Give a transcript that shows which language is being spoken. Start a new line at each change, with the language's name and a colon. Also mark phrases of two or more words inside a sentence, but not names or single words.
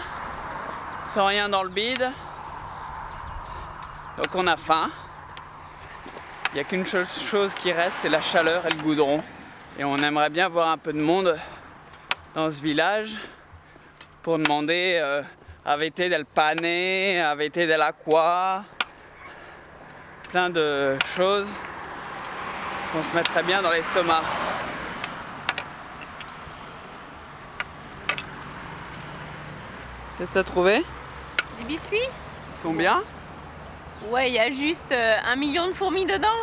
French: Sans rien dans le bide, donc on a faim. Il n'y a qu'une chose qui reste, c'est la chaleur et le goudron. Et on aimerait bien voir un peu de monde dans ce village pour demander
Italian: avete del pane, avete dell'acqua,
French: plein de choses qu'on se mettrait bien dans l'estomac. Qu'est-ce que t'as trouvé? Des biscuits? Ils sont bien? Ouais, il y a juste 1 million de fourmis dedans.